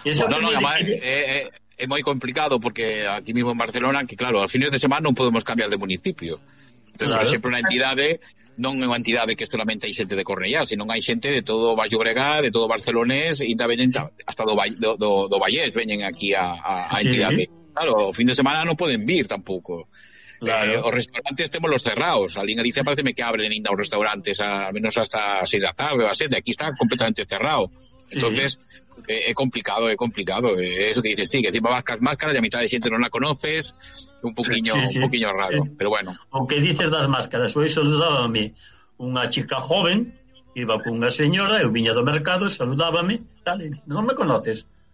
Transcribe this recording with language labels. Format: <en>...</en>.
<gl>É moi complicado porque aquí mismo en Barcelona, que claro, al fin de semana non podemos cambiar de municipio. Entonces, claro. Por exemplo, unha entidade, non é unha entidade que solamente hai xente de Cornellá, senón hai xente de todo o Baix Llobregat, de todo o barcelonés, e ainda veñen hasta do Vallés, veñen aquí a entidade. Claro, o fin de semana non poden vir tampouco. Claro. Os restaurantes temos los cerrados. Alí en Galicia parece que abren ainda os restaurantes a menos hasta 6 da tarde, a 7. Aquí está completamente cerrado. Entonces, é complicado.</gl> <es>Eso que dices, sí, que encima vas con máscaras y a mitad de xente non la conoces, un poquinho raro, pero bueno.</es> <gl>O que dices das máscaras, hoy saludábame unha chica joven, iba cunha señora, eu viña do mercado, saludábame, dale, non me conoces.</gl>